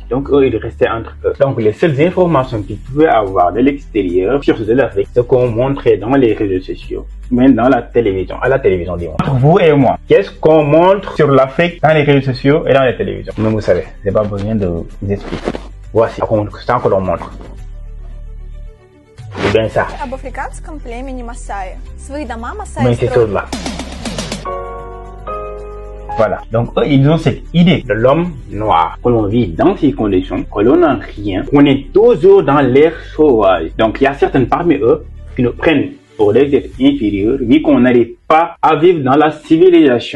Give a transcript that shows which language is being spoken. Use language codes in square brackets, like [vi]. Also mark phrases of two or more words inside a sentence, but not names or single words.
[fr] Donc, eux, ils restaient entre eux. Donc, les seules informations qu'ils pouvaient avoir de l'extérieur sur de l'Afrique, ce qu'on montrait dans les réseaux sociaux, même dans la télévision, dis-moi. Entre vous et moi, qu'est-ce qu'on montre sur l'Afrique dans les réseaux sociaux et dans les télévisions? Mais vous savez, c'est pas besoin de vous expliquer. Voici ça que l'on montre. C'est bien ça. [ru] Об африканском племени Масаи. Свои дома Масаи [fr] Mais c'est là. Voilà. Donc, eux, ils ont cette idée de l'homme noir, que l'on vit dans ces conditions, que l'on n'a rien, qu'on est toujours dans l'air sauvage. Donc, il y a certaines parmi eux qui nous prennent pour des êtres inférieurs, vu qu'on n'arrive pas à vivre dans la civilisation.